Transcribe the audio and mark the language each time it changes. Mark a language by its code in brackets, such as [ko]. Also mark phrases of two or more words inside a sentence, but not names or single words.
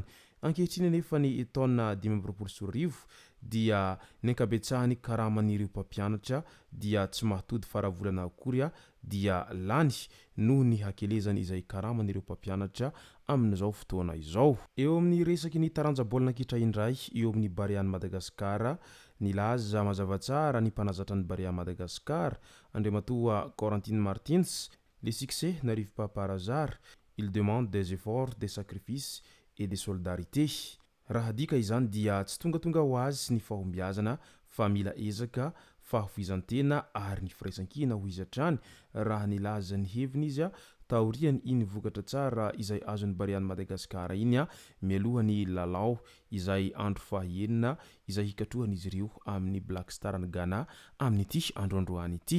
[mg] Ankehitriny nefa ny taona 2024 dia ny ankabetsahany karaman'ireo mpampianatra dia tsy mahatody faravolana akory dia lany noho ny hakelezany izay karaman'ireo mpampianatra amin'izao fotoana izao. Eo amin'ny resaky ny taranja baolina kitra indray eo amin'ny Bariany Madagasikara nilaza mazava tsara ny mpanazatra ny Bariany Madagasikara Andriamatoa Corentin Martins. [fr] Les succès n'arrivent pas par hasard, ils demandent des efforts, des sacrifices et des solidarités. [mg] Raha dika izany dia tsy tonga ho azy ny fahombiazana fa mila ezaka fahovizan-tena ary ny firaisan-kina ho izy hatrany raha nilaza ny heviny izy taoriany iny vokatra tsara izay azon'ny Bariany Madagasikara iny mialohany lalao izay andro fahaenina izay hikatrohan'izy ireo amin'ny Black Star ny Ghana amin'ity androandroany ity.